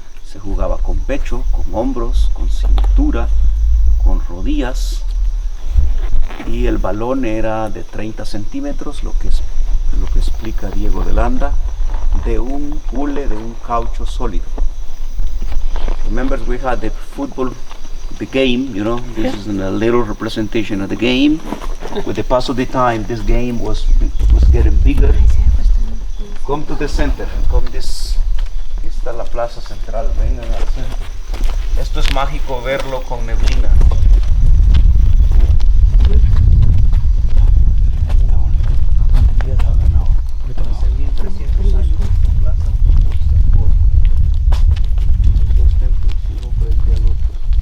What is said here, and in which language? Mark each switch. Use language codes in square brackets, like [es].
[es] Se jugaba con pecho, con hombros, con cintura, con rodillas, y el balón era de 30 centímetros, lo que explica Diego de Landa, de un hule, de un caucho sólido. [en] Remember, we had the football, the game, you know, this is a little representation of the game. With the pass of the time, this game was getting bigger. Come to the center, come this. [es] Aquí está la plaza central, vengan al centro. Esto es mágico verlo con neblina. Hace 1300 años esta plaza está por dos templos, uno frente al otro.